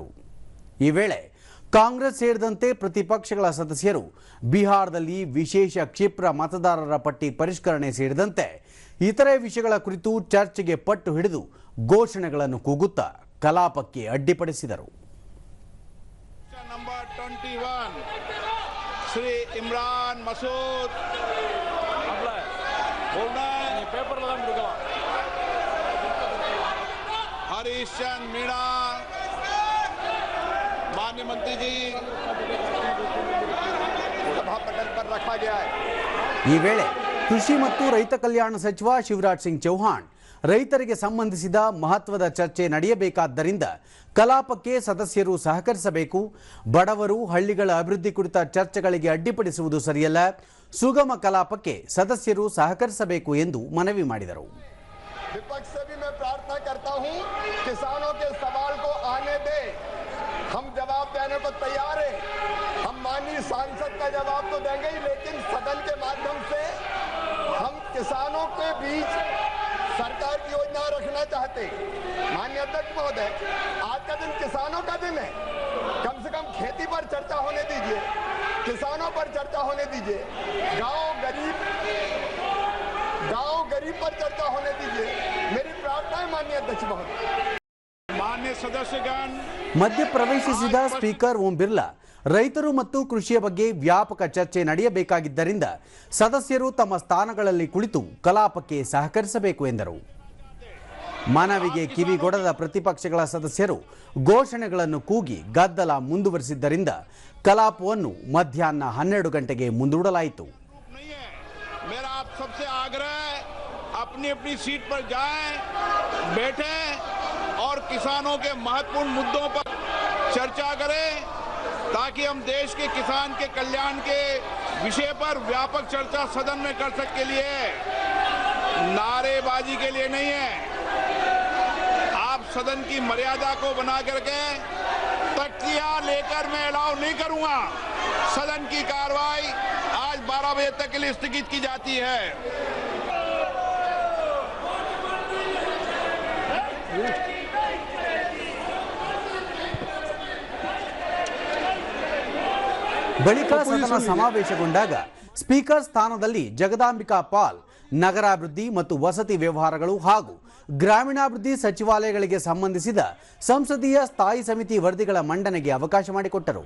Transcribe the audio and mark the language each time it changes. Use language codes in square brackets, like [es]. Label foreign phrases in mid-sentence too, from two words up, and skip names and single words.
[kn] ಈ ವೇಳೆ ಕಾಂಗ್ರೆಸ್ ಸೇರಿದಂತೆ ಪ್ರತಿಪಕ್ಷಗಳ ಸದಸ್ಯರು ಬಿಹಾರದಲ್ಲಿ ವಿಶೇಷ ಕ್ಷಿಪ್ರ ಮತದಾರರ ಪಟ್ಟಿ ಪರಿಷ್ಕರಣೆ ಸೇರಿದಂತೆ ಇತರೆ ವಿಷಯಗಳ ಕುರಿತು ಚರ್ಚೆಗೆ ಪಟ್ಟು ಹಿಡಿದು ಘೋಷಣೆಗಳನ್ನು ಕೂಗುತ್ತಾ ಕಲಾಪಕ್ಕೆ ಅಡ್ಡಿಪಡಿಸಿದರು. [hi] नंबर 21 श्री इमरान मसूद बोलना है पेपर हरीश चंद मीणा माननीय मंत्री जी सभा पटल पर रखा गया है. [kn] ಈ ವೇಳೆ ಕೃಷಿ ಮತ್ತು ರೈತ ಕಲ್ಯಾಣ ಸಚಿವ ಶಿವರಾಜ್ ಸಿಂಗ್ ಚೌಹಾಣ್ ರೈತರಿಗೆ ಸಂಬಂಧಿಸಿದ ಮಹತ್ವದ ಚರ್ಚೆ ನಡೆಯಬೇಕಾದ್ದರಿಂದ ಕಲಾಪಕ್ಕೆ ಸದಸ್ಯರು ಸಹಕರಿಸಬೇಕು, ಬಡವರು ಹಳ್ಳಿಗಳ ಅಭಿವೃದ್ಧಿ ಕುರಿತ ಚರ್ಚೆಗಳಿಗೆ ಅಡ್ಡಿಪಡಿಸುವುದು ಸರಿಯಲ್ಲ, ಸುಗಮ ಕಲಾಪಕ್ಕೆ ಸದಸ್ಯರು ಸಹಕರಿಸಬೇಕು ಎಂದು ಮನವಿ ಮಾಡಿದರು. [hi] विपक्ष से भी मैं प्रार्थना करता हूं, किसानों के सवाल को आने दे, हम जवाब देने को तैयार हैं. हम माननीय सांसद का जवाब तो देंगे ही, लेकिन सदन के माध्यम से हम किसानों के बीच सरकार की योजना रखना चाहते. माननीय अध्यक्ष महोदय, आज का दिन किसानों का दिन है, कम से कम खेती पर चर्चा होने दीजिए, किसानों पर चर्चा होने दीजिए, गांव गरीब पर चर्चा होने दीजिए. मेरी प्रार्थना है माननीय अध्यक्ष महोदय. माननीय सदस्यगण [kn] ಮಧ್ಯ ಪ್ರವೇಶಿಸಿದ ಸ್ಪೀಕರ್ ಓಂ ಬಿರ್ಲಾ ರೈತರು ಮತ್ತು ಕೃಷಿಯ ಬಗ್ಗೆ ವ್ಯಾಪಕ ಚರ್ಚೆ ನಡೆಯಬೇಕಾಗಿದ್ದರಿಂದ ಸದಸ್ಯರು ತಮ್ಮ ಸ್ಥಾನಗಳಲ್ಲಿ ಕುಳಿತು ಕಲಾಪಕ್ಕೆ ಸಹಕರಿಸಬೇಕು ಎಂದರು. ಮನವಿಗೆ ಕಿವಿಗೊಡದ ಪ್ರತಿಪಕ್ಷಗಳ ಸದಸ್ಯರು ಘೋಷಣೆಗಳನ್ನು ಕೂಗಿ ಗದ್ದಲ ಮುಂದುವರಿಸಿದ್ದರಿಂದ ಕಲಾಪವನ್ನು ಮಧ್ಯಾಹ್ನ 12 ಗಂಟೆಗೆ ಮುಂದೂಡಲಾಯಿತು. [hi] मेरा आप सबसे आग्रह है, अपनी अपनी सीट पर जाएं, बैठें और किसानों के महत्वपूर्ण मुद्दों पर चर्चा करें, ताकि हम देश के किसान के कल्याण के विषय पर व्यापक चर्चा सदन में कर सके. लिए नारेबाजी के लिए नहीं है. आप सदन की मर्यादा को बना करके तख्तियां लेकर मैं अलाउ नहीं करूंगा. सदन की कार्रवाई आज 12 बजे तक के लिए स्थगित की जाती है. [kn] ಬಳಿಕ ಸದನ ಸಮಾವೇಶಗೊಂಡಾಗ ಸ್ಪೀಕರ್ ಸ್ಥಾನದಲ್ಲಿ ಜಗದಾಂಬಿಕಾ ಪಾಲ್ ನಗರಾಭಿವೃದ್ಧಿ ಮತ್ತು ವಸತಿ ವ್ಯವಹಾರಗಳು ಹಾಗೂ ಗ್ರಾಮೀಣಾಭಿವೃದ್ಧಿ ಸಚಿವಾಲಯಗಳಿಗೆ ಸಂಬಂಧಿಸಿದ ಸಂಸದೀಯ ಸ್ಥಾಯಿ ಸಮಿತಿ ವರದಿಗಳ ಮಂಡನೆಗೆ ಅವಕಾಶ ಮಾಡಿಕೊಟ್ಟರು.